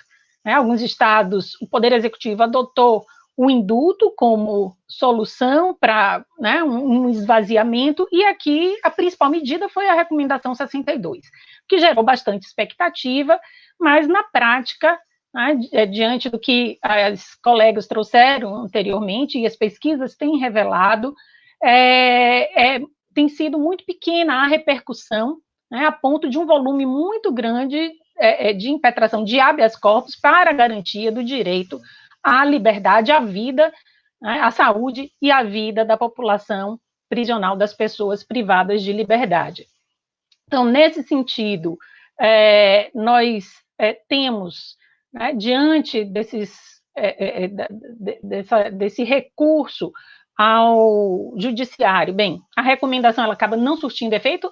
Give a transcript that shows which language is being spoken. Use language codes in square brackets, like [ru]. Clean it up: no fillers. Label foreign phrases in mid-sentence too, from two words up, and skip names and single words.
[pt] Alguns estados, o Poder Executivo adotou o indulto como solução para, né, um esvaziamento, e aqui a principal medida foi a recomendação 62, que gerou bastante expectativa, mas na prática, né, diante do que as colegas trouxeram anteriormente, e as pesquisas têm revelado, tem sido muito pequena a repercussão, né, a ponto de um volume muito grande de impetração de habeas corpus para a garantia do direito à liberdade, à vida, né, à saúde e à vida da população prisional, das pessoas privadas de liberdade. Então, nesse sentido, nós temos, né, diante desse recurso ao judiciário, bem, a recomendação ela acaba não surtindo efeito.